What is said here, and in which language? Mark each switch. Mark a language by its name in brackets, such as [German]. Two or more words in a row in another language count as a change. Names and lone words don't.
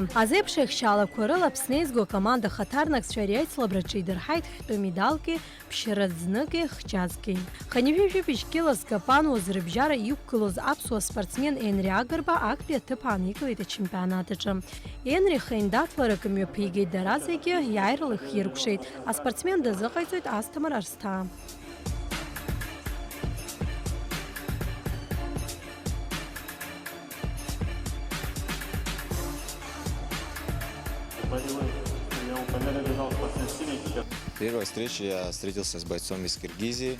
[Abkhazian] Азеиԥш еихшьаалақәа рыла Аԥсны изго акоманда хаҭарнакцәа ари аицлабраҿы идырҳаит хәтәы медалки, ԥшьара ӡныки, хџьазки. Ханивижәи Пичкила Скапануа зрыбжьара иқәгылоз аԥсуа спортсмен Енри Агрба актәи аҭыԥ ааникылеит ачемпионат аҿы. Енри хаиндаҭларак мҩаԥигеит, дара зегьы иааирала ихиркәшеит. Аспортсмен дазыҟаиҵоит Асҭамыр Арсҭаа. [Russian] В первой встрече я встретился с бойцом из Киргизии.